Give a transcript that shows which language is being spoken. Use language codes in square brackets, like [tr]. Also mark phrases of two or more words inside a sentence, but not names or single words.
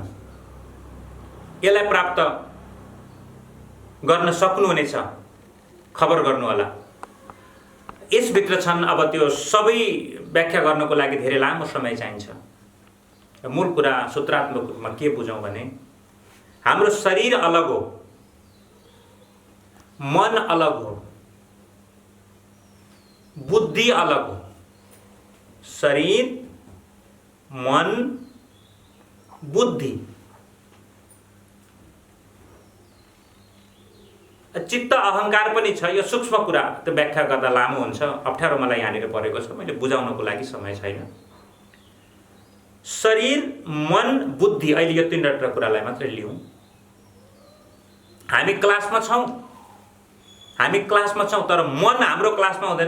[ne] यसलाई प्राप्त गर्न सक्नुहुनेछ, खबर गर्नु होला। यसभित्र छन्। अब त्यो सबै व्याख्या गर्नको लागि धेरै लामो समय चाहिन्छ। मूल कुरा सूत्रात्मक रूपमा के बुझौँ भने हाम्रो शरीर अलग हो, मन अलग हो, बुद्धि अलग हो। शरीर, मन, बुद्धि, चित्त, अहंकार पनि छ। यो सूक्ष्म कुरा त व्याख्या गर्दा लामो हुन्छ। अप्ठ्यारो मलाई यहाँनिर परेको छ। मैले बुझाउनको लागि समय छैन। शरीर, मन, बुद्धि, अहिले यो 3वटा कुरालाई मात्रै लिउँ। हामी क्लासमा छौँ तर मन हाम्रो क्लासमा हुँदैन।